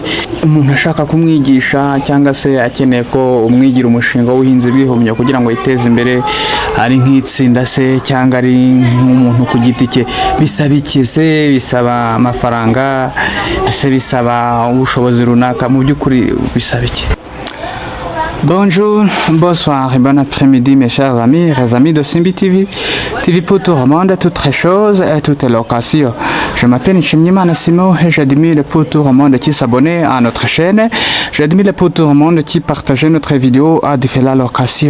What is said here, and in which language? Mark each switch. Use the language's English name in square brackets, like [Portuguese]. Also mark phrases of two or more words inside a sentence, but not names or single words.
[Kinyarwanda] Umuntu ashaka kumwigisha cyangwa se akeneye ko umwigira umushinga w'ubuhinzi bw'ibihumyo kugira ngo yiteze imbere, ari nk'itsinda se cyangwa ari nk'umuntu ku giti cye, bisaba ikize, bisaba amafaranga, se bisaba ubushobozi runaka, mu by'ukuri bisaba iki? [French] Bonjour, bonsoir et bon après-midi mes chers amis, les amis de Simbi TV, TV pour tout le monde, toutes les choses et toutes les locations. Je m'appelle Nshimiyimana Simon et j'admire pour tout le monde qui s'abonne à notre chaîne. J'admire pour tout le monde qui partage notre vidéo à différentes locations.